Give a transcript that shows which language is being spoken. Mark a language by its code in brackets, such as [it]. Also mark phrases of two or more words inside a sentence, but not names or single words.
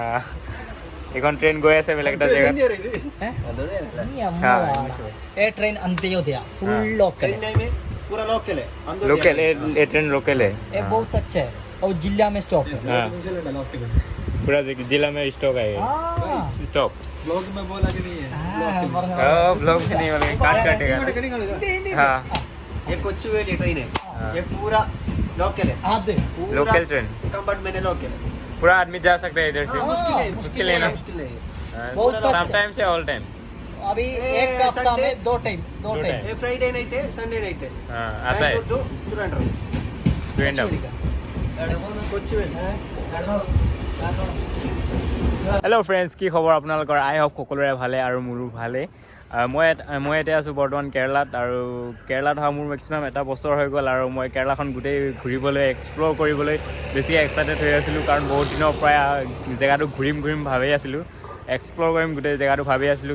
[as] এখন ট্রেন গৈ আছে বেলেগ এটা জেগাত [hi] ये ट्रेन अंत्योदय [en] full local [hi] पूरा लोकल है लोकल ये ट्रेन लोकल है ये बहुत अच्छा है और जिला में स्टॉप है हाँ पूरा जिला में स्टॉक है स्टॉक ब्लॉग में बोला कि नहीं है ब्लॉग में नहीं बोलेंगे काट काटेगा हाँ ये कोचुवेली ट्रेन है ये पूरा लोकल है लोकल ट्रेन कंपार्टमेंट है लोकल है पूरा आदमी जा सकता है इधर से मुश्किल है ना मुश्किल है बहुत अच्छा। समटाइम से [en] all time [hi] अभी एक हफ्ता में दो टाइम ये [en] Friday night [hi] है [en] Sunday night [hi] है हाँ आता है टू ट्रिवांड्रम [en] hello friends [as] কি খবৰ আপোনালোকৰ আই হওক সকলোৰে ভালে আৰু মোৰো ভালেই মই এতিয়া আছোঁ বৰ্তমান কেৰেলাত আৰু কেৰেলাত অহা মোৰ মেক্সিমাম এটা বছৰ হৈ গ'ল আৰু মই কেৰেলাখন গোটেই ঘূৰিবলৈ এক্সপ্ল'ৰ কৰিবলৈ বেছি এক্সাইটেড হৈ আছিলোঁ কাৰণ বহুত দিনৰ পৰা জেগাটো ঘূৰিম ভাবি আছিলোঁ এক্সপ্ল'ৰ কৰিম গোটেই জেগাটো ভাবি আছিলোঁ